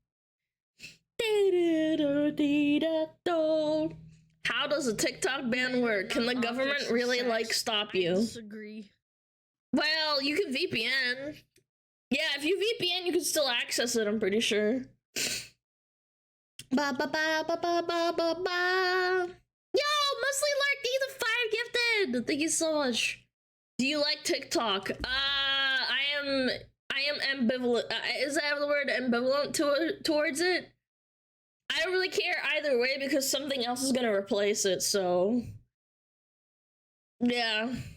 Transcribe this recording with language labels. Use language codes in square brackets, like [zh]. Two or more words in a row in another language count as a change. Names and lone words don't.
[en] How does a TikTok ban work? Can the government really, like, stop you? I disagree. Well, you can VPN. Yeah, if you VPN, you can still access it, I'm pretty sure. Ba ba ba ba ba ba ba ba. Yo, Musly Lark, thank you the 5 gifted. Thank you so much. Do you like TikTok? I am ambivalent. Is that the word, ambivalent towards it? I don't really care either way because something else is gonna replace it, so yeah.